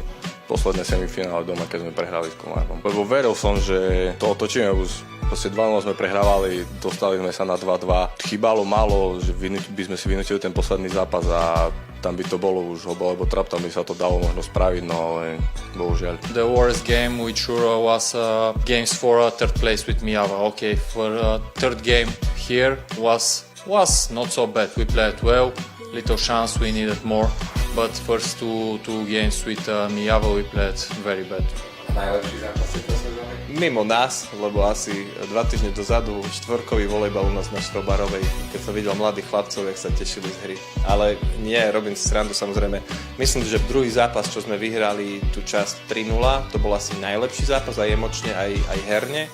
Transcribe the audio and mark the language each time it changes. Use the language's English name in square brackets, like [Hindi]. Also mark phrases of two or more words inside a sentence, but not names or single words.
[Slovak] Posledné semifinále doma, keď sme prehrali s Komárnom. Lebo veril som, že to otočíme už. Proste 2-0 sme prehrávali, dostali sme sa na 2-2. Chýbalo málo, že by sme si vynútili ten posledný zápas a tam by to bolo už lebo traptom by sa to dalo možno spraviť, no ale bohužiaľ. [English] The worst game which was games for third place with Mijava. Okay, for third game here was not so bad. We played well, little chance, we needed more, but first two games with Mijavo we played very bad. [Slovak] Najlepší zápas tejto sezóny? Mimo nás, lebo asi 2 týždne dozadu štvorkový volejbal u nás na Štrobarovej, keď som videl mladých chlapcov, jak sa tešili z hry. Ale nie, robím si srandu samozrejme. Myslím, že druhý zápas, čo sme vyhrali tú časť 3-0, to bol asi najlepší zápas aj emočne, aj herne.